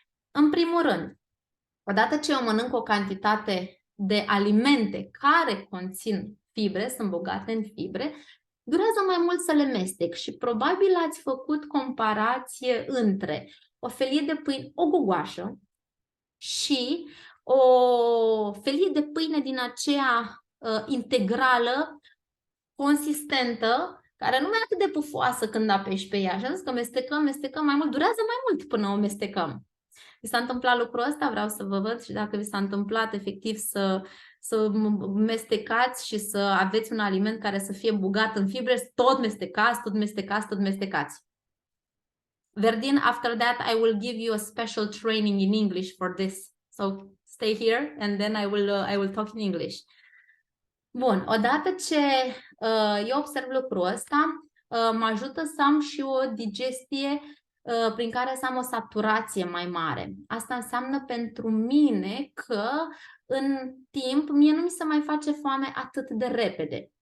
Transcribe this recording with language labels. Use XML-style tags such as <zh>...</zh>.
<ro>În primul rând, odată ce eu mănânc o cantitate de alimente care conțin fibre, sunt bogate în fibre, durează mai mult să le mestec și probabil ați făcut comparație între o felie de pâine, o gugoașă, și o felie de pâine din aceea integrală, consistentă, care nu e atât de pufoasă când apeși pe ea. Și am zis că mestecăm mai mult, durează mai mult până o mestecăm. Vi s-a întâmplat lucrul ăsta? Vreau să vă văd și dacă vi s-a întâmplat efectiv să mestecați și să aveți un aliment care să fie bogat în fibre, tot mestecați.</ro> <en>Verdin, after that, I will give you a special training in English for this. So stay here and then I will talk in English.</en> <ro>Bun, odată ce eu observ lucrul ăsta, mă ajută să am și o digestie prin care să am o saturație mai mare. Asta înseamnă pentru mine că în timp mie nu mi se mai face foame atât de repede.</ro>